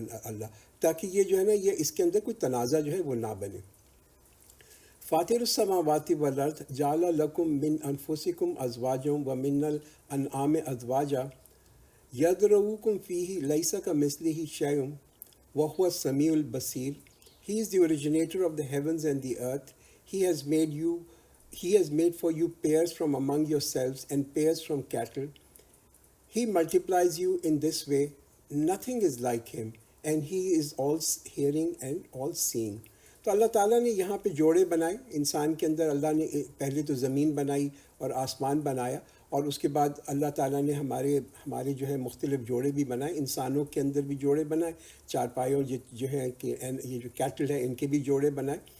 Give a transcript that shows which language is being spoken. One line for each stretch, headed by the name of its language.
Urdu: اللہ، تاکہ یہ جو ہے نا یہ اس کے اندر کوئی تنازع جو ہے وہ نہ بنے۔
Arabic: فاطر السماوات والارض جعل لکم من انفسکم ازواجا ومن الانعام ازواجا یذرؤکم فیہ لیس کمثلہ شیء وہو السمیع البصیر۔
English: He is the originator of the heavens and the earth. He has made for you pairs from among yourselves and pairs from cattle. He multiplies you in this way. Nothing is like him, and he is all hearing and all seeing.
Urdu: تو اللہ تعالیٰ نے یہاں پہ جوڑے بنائے انسان کے اندر، اللہ نے پہلے تو زمین بنائی اور آسمان بنایا، اور اس کے بعد اللہ تعالیٰ نے ہمارے جو ہے مختلف جوڑے بھی بنائے، انسانوں کے اندر بھی جوڑے بنائے، چارپائیوں جو ہے کہ یہ جو کیٹل ہے ان کے بھی جوڑے بنائے،